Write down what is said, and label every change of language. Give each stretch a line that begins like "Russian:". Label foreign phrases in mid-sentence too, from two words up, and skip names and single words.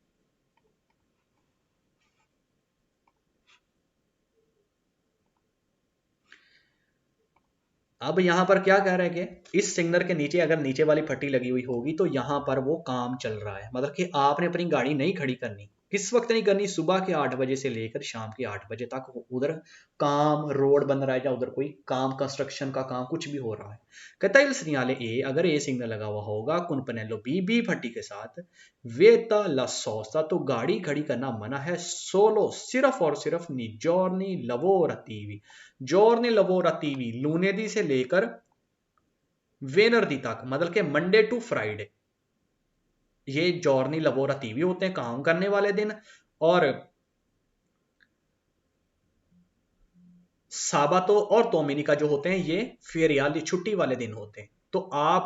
Hindi: अब यहां पर क्या कह रहे हैं कि इस सिग्नल के नीचे अगर नीचे वाली फट्टी लगी हुई होगी तो यहां पर वो काम चल रहा है, मतलब कि आपने अपनी गाड़ी नहीं खड़ी करनी। किस वक्त नहीं करनी? सुबह के 8 बजे से लेकर शाम के 8 बजे तक उधर काम, रोड बन रहा है या उधर कोई काम, कंस्ट्रक्शन का काम कुछ भी हो रहा है। कहता है
Italian: il segnale
Hindi: ए, अगर ए सिग्नल लगा हुआ होगा
Italian: con pannello B,
Hindi: बी फट्टी के साथ,
Italian: vieta la sosta,
Hindi: तो गाड़ी खड़ी करना मना है, solo, सिर्फ और सिर्फ
Italian: nei giorni lavorativi, giorni lavorativi,
Hindi: लूनेदी से लेकर वेनरदी तक, मतलब कि
English: Monday to Friday,
Hindi: ये
Italian: giorni lavorativi
Hindi: होते हैं, काम करने वाले दिन, और साबातो और तोमिनिका जो होते हैं ये फेरियाली, छुट्टी वाले दिन होते हैं।